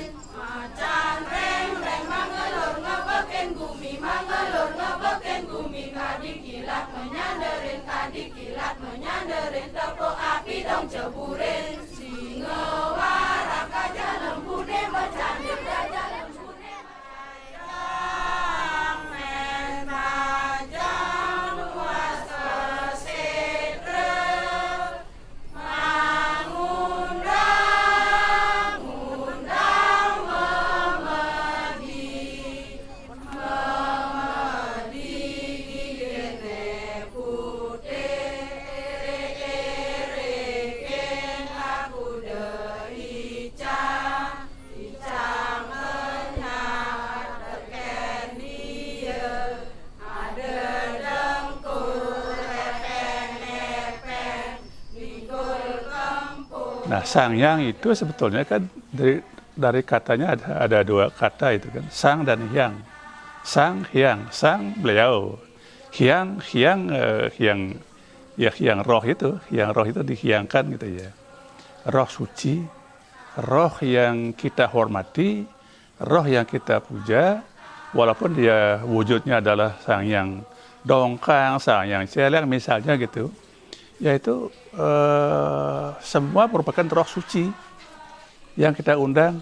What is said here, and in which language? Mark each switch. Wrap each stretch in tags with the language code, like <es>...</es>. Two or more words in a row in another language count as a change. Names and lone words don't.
<ban>Macan reng reng mangelur ngebekin gumi, mangelur ngebekin gumi, kadik kilat menyanderin, tepuk api dong ceburin. Singa warak gajah lembune bercandir, gajah lembune tajam tajam luas kesetre, mengundang memedi gigirne putih, reken aku deicang menyat teken dia, ada dengkul epeng-epeng mikul kempul.</ban> <id>Nah, Sangyang itu sebetulnya kan dari katanya ada dua kata itu kan, sang dan hyang. Sang, hyang, sang beliau. Hyang roh itu dihyangkan gitu ya. Roh suci, roh yang kita hormati, roh yang kita puja, walaupun dia wujudnya adalah sang yang dongkang, sang yang celeng misalnya gitu, yaitu semua merupakan roh suci yang kita undang.</id>